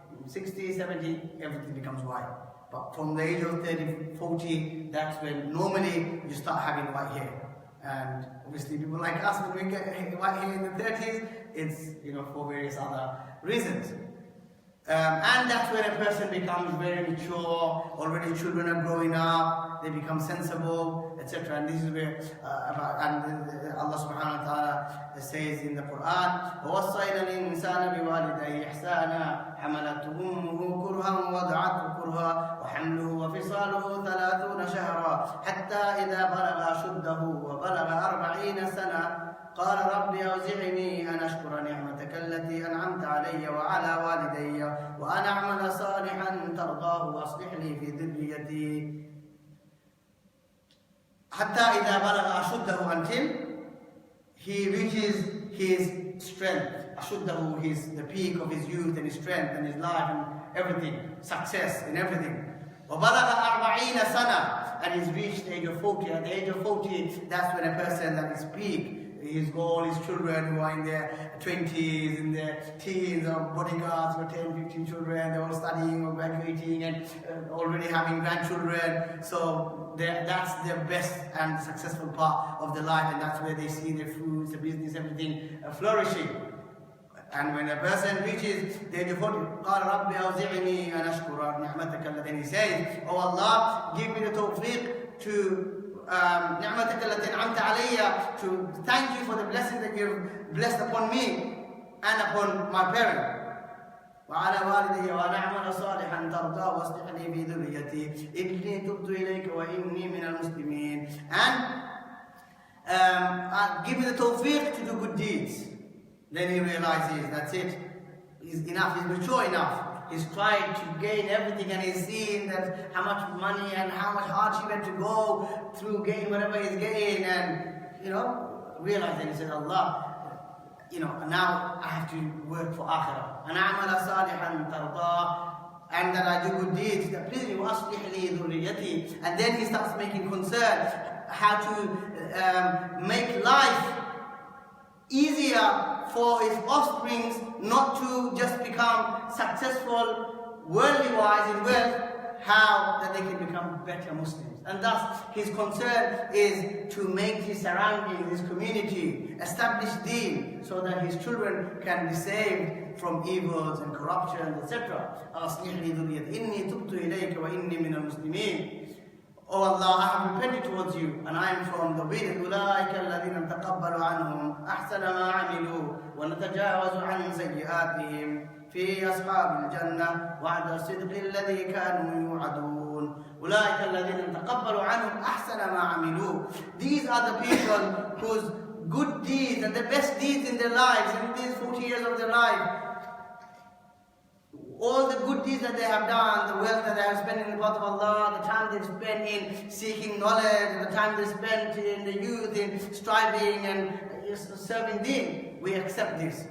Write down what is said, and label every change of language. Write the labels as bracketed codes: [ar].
[en] 60, 70, everything becomes white. But from the age of 30, 40, that's when normally you start having white hair. And obviously people like us, when we get white hair in the 30s, it's, for various other reasons. And that's when a person becomes very mature, already children are growing up, they become sensible, etc. And this is where Allah subhanahu wa ta'ala says in the Quran, [ar] وَوَصَّيْنَا الْإِنسَانَ بِوَالِدَيْهِ إِحْسَانًا حَمَلَتْهُ أُمُّهُ كُرْهًا وَوَضَعَتْهُ كُرْهًا وَحَمْلُهُ وَفِصَالُهُ 30 شهرا حتى إذا بلغ أشده وبلغ 40 سنة قال رب أوزعني أن أشكر نعمتك التي أنعمت علي وعلى والدي وأن أعمل صالحا ترضاه وأصلح لي في ذريتي حتى إذا بلغ أشده, [en] until he reaches his strength. Ashuddahu, the peak of his youth and his strength and his life and everything, success in everything. [ar] وَبَلَغَ 40 سَنَةً, [en] and he's reached the age of 40. At the age of 40, that's when a person at his peak, his goal, his children who are in their 20s, in their teens, or bodyguards who are 10, 15 children, they're all studying or graduating and already having grandchildren. So that's their best and successful part of their life, and that's where they see their fruits, the business, everything flourishing. And when a person reaches the age of 40, [ar] قال رب أوزعني أن أشكر نعمتك التي, [en] he says, oh Allah, give me the tawfiq to [ar] نعمتك التي أنعمت علي, [en] to thank you for the blessing that you've blessed upon me and upon my parent. [ar] وعلى والدي وأن أعمل صالحا ترضاه واصلح لي في ذريتي إني تبت إليك وإني من المسلمين. [en] And give me the tawfiq to do good deeds. Then he realizes that's it. He's enough. He's mature enough. He's tried to gain everything, and he's seen that how much money and how much hardship he had to go through gain whatever he's gained, and realizing he said, Allah, now I have to work for akhirah. And [ar] أعمل صالحا ترضاه, [en] and that I do good deeds that please me, [ar] وأصلح لي ذريتي. [en] And then he starts making concern how to make life easier for his offsprings, not to just become successful worldly-wise in wealth, how that they can become better Muslims. And thus his concern is to make his surroundings, his community, establish deen, so that his children can be saved from evils and corruption, etc. [ar] أصلح لي ذريتي إني تبت إليك وإني من المسلمين. [en] Oh Allah, I have repented towards you, and I am from the obedient. [ar] أولئك الذين نتقبل عنهم أحسن ما عملوا ونتجاوز عن سيئاتهم في أصحاب الجنة وعد الصدق الذي كانوا يوعدون. أولئك الذين نتقبل عنهم أحسن ما عملوا. [en] These are the people whose good deeds and the best deeds in their lives, in these 40 years of their life, all the good deeds that they have done, the wealth that they have spent in the path of Allah, the time they've spent in seeking knowledge, the time they spent in the youth in striving and serving deen, we accept this.